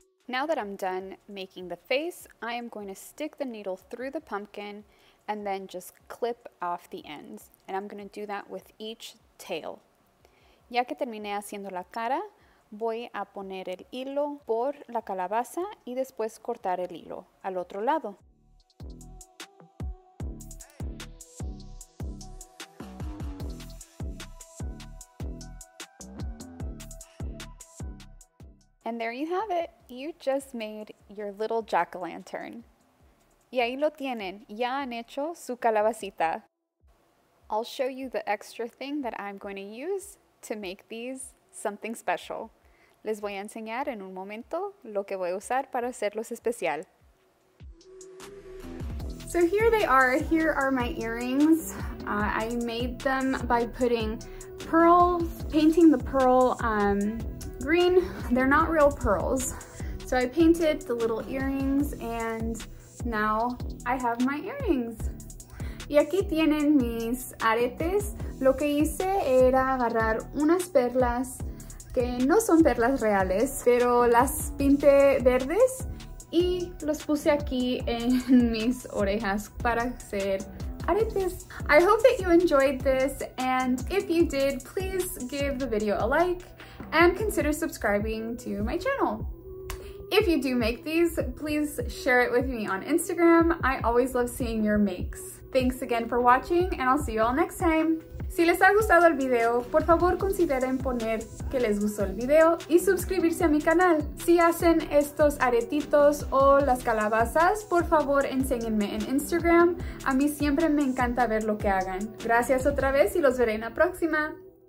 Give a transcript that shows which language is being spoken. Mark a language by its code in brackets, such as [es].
[en] Now that I'm done making the face, I am going to stick the needle through the pumpkin and then just clip off the ends. And I'm going to do that with each tail. [es] Ya que terminé haciendo la cara, voy a poner el hilo por la calabaza y después cortar el hilo al otro lado. [en] And there you have it. You just made your little jack-o'-lantern. [es] Y ahí lo tienen. Ya han hecho su calabacita. [en] I'll show you the extra thing that I'm going to use to make these something special. [es] Les voy a enseñar en un momento lo que voy a usar para hacerlos especial. [en] So here they are. Here are my earrings. I made them by putting pearls, painting the pearl green. They're not real pearls. So I painted the little earrings and now I have my earrings. [es] Y aquí tienen mis aretes. Lo que hice era agarrar unas perlas que no son perlas reales, pero las pinté verdes y los puse aquí en mis orejas para hacer aretes. [en] I hope that you enjoyed this, and if you did, please give the video a like and consider subscribing to my channel. If you do make these, please share it with me on Instagram. I always love seeing your makes. Thanks again for watching, and I'll see you all next time. [es] Si les ha gustado el video, por favor consideren poner que les gustó el video y suscribirse a mi canal. Si hacen estos aretitos o las calabazas, por favor enséñenme en Instagram. A mí siempre me encanta ver lo que hagan. Gracias otra vez y los veré en la próxima.